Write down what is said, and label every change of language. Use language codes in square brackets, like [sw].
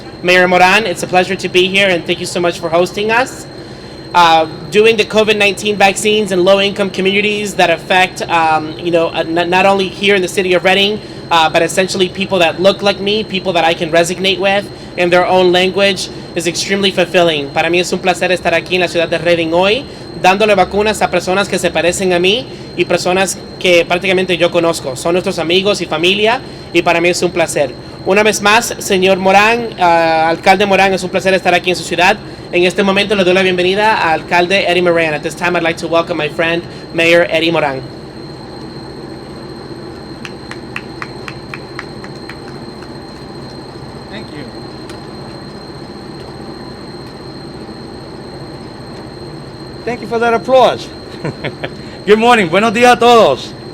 [en] Mayor Moran, it's a pleasure to be here, and thank you so much for hosting us. Doing the COVID-19 vaccines in low-income communities that affect, not only here in the city of Reading, but essentially people that look like me, people that I can resonate with in their own language, is extremely fulfilling. [es] Para mí es un placer estar aquí en la ciudad de Reading hoy, dándole vacunas a personas que se parecen a mí y personas que prácticamente yo conozco. Son nuestros amigos y familia, y para mí es un placer. Una vez más, señor Morán, alcalde Morán, es un placer estar aquí en su ciudad. En este momento le doy la bienvenida al alcalde Eddie Moran. [en] At this time, I'd like to welcome my friend, Mayor Eddie Moran. Thank you. Thank you for that applause. Good morning. [es] Buenos días a todos.